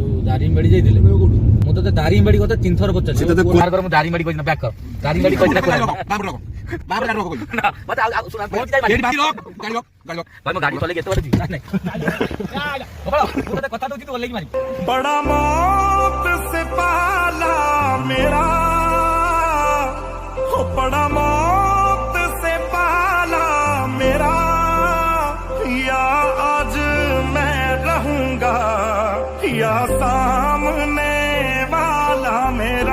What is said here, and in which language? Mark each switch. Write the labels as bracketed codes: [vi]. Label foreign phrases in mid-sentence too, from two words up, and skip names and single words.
[or] ଦାରିଙ୍ଗବାଡି ଯାଇଥିଲେ ମୁଁ ତତେ ଦାରିଙ୍ଗବାଡି କଥା 3 ଥର ପଚାରିଛି ମୁଁ ଦାରିଙ୍ଗବାଡି କହିଛି ନା ବ୍ୟାକ୍ କର ଦାରିଙ୍ଗବାଡି କହିଛି ନା ମତେ ଆଉ ଶୁଣ ଭାଇ ମୁଁ ଗାଡି ଚଲେଇକି ଏତେ ବାଟ ଯିବି ନାଇଁ ମୁଁ ତତେ କଥା ଦଉଛି ତୁ ଓଲେଇକି ମାରି [hi] बड़ा मौत से पाला मेरा हो बड़ा मौत से पाला मेरा या आज मैं रहूंगा या सामने वाला मेरा